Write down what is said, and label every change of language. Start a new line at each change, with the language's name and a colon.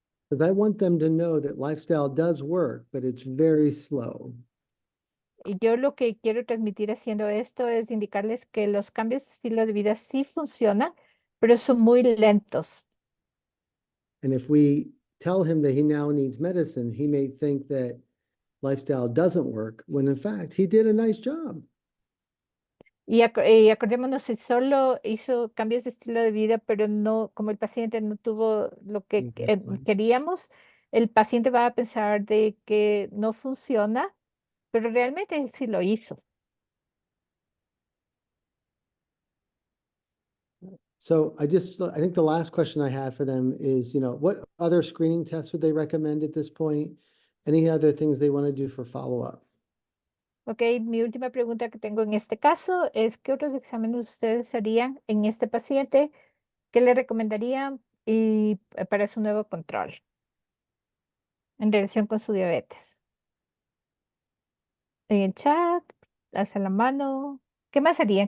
English: Because I want them to know that lifestyle does work, but it's very slow.
Spanish: Y yo lo que quiero transmitir haciendo esto es indicarles que los cambios de estilo de vida sí funcionan, pero son muy lentos.
English: And if we tell him that he now needs medicine, he may think that lifestyle doesn't work, when in fact, he did a nice job.
Spanish: Y acordémonos, si solo hizo cambios de estilo de vida, pero no, como el paciente no tuvo lo que
English: Next slide.
Spanish: queríamos, el paciente va a pensar de que no funciona, pero realmente él sí lo hizo.
English: So I think the last question I have for them is, what other screening tests would they recommend at this point? Any other things they want to do for follow-up?
Spanish: Ok, mi última pregunta que tengo en este caso es, ¿qué otros exámenes ustedes harían en este paciente? ¿Qué le recomendarían para su nuevo control en relación con su diabetes? En el chat, alza la mano. ¿Qué más harían?